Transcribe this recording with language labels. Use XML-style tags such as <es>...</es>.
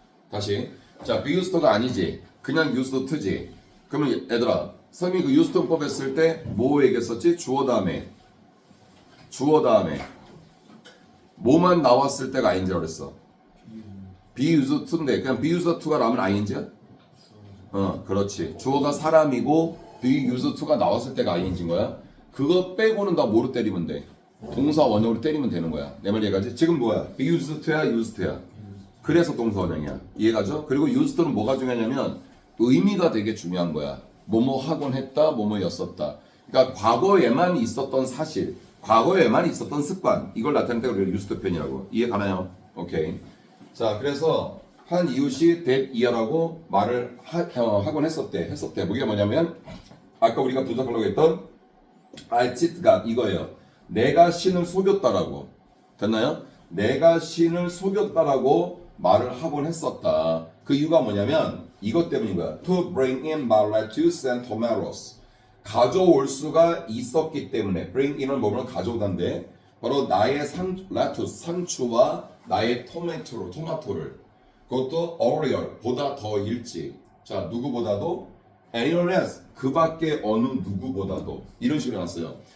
<ko>다시. 자, be used to가 아니지. 그냥 used to지. 그러면 얘들아, 선생님이 그 used to법 했을 때 뭐 얘기했었지? 주어 다음에 뭐만 나왔을 때가 ing라고 그랬어. be used to인데 그냥 be used to가 나오면 ing야? 그렇지. 주어가 사람이고 be used to가 나왔을 때가 ing인 거야. 그거 빼고는 다 뭐로 때리면 돼? 동사 원형으로 때리면 되는 거야. 내 말 이해가지? 지금 뭐야? be used to야, used to야. 그래서 동사 원형이야. 이해가죠? 그리고 used to는 뭐가 중요하냐면 의미가 되게 중요한 거야. 뭐뭐 하곤 했다, 뭐뭐였었다. 그러니까 과거에만 있었던 사실, 과거에만 있었던 습관, 이걸 나타낼 때 우리가 used 표현이라고. 이해 가나요? 오케이. 자, 그래서 한 이웃이 that year라고 말을 하곤 했었대. 그게 뭐냐면 아까 우리가 분석하려고 했던</ko> <en>I cheated God</en> <ko>이거예요. 내가 신을 속였다라고. 됐나요? 내가 신을 속였다라고 말을 하곤 했었다. 그 이유가 뭐냐면 이것 때문인 거야.</ko> <en>To bring in my lettuce and tomatoes.</en> <ko>가져올 수가 있었기 때문에 bring in을 뭐면 가져오던데 바로 나의 lettuce, 상추와 나의 토마토를 그것도 earlier, 보다 더 일찍. 자, 누구보다도</ko> <en>anyone else,</en> <ko>그 밖에 어느 누구보다도 이런 식으로 나왔어요.</ko>